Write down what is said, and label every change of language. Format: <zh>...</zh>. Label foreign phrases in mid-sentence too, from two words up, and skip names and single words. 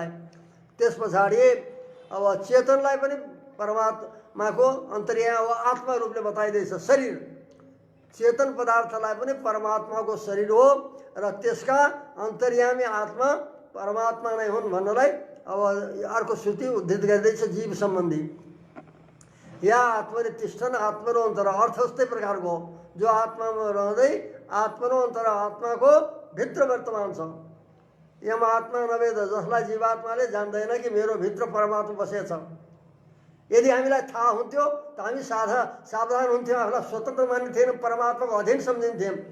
<ne>त्यस पछाडि अब चेतनलाई पनि परमात्माको अन्तर्यामी अब आत्मा रूपले बताइदैछ। शरीर चेतन पदार्थलाई पनि परमात्माको शरीर हो र त्यसका अन्तर्यामी आत्मा परमात्मा नै हुन् भन्नलाई अब अर्को श्रुति उद्धृत गर्दैछ जीव सम्बन्धी।</ne> <sa>या आत्मले तिष्ठन् आत्मनो अन्तर,</sa> <ne>अर्थ उस्तै प्रकारको जो आत्मामा रहँदै</ne> <sa>आत्मनो अन्तर</sa> <ne>आत्माको भित्र वर्तमान छ।</ne> <sa>यम आत्मा नवेद,</sa> <ne>जसलाई जीवात्माले जान्दैन कि मेरो भित्र परमात्मा बसेछ। यदि हामीलाई थाहा हुन्थ्यो त हामी सावधान हुन्थ्यौँ, आफूलाई स्वतन्त्र मानिन्थेनौँ, परमात्माको अधीन सम्झिन्थ्यौँ।</ne>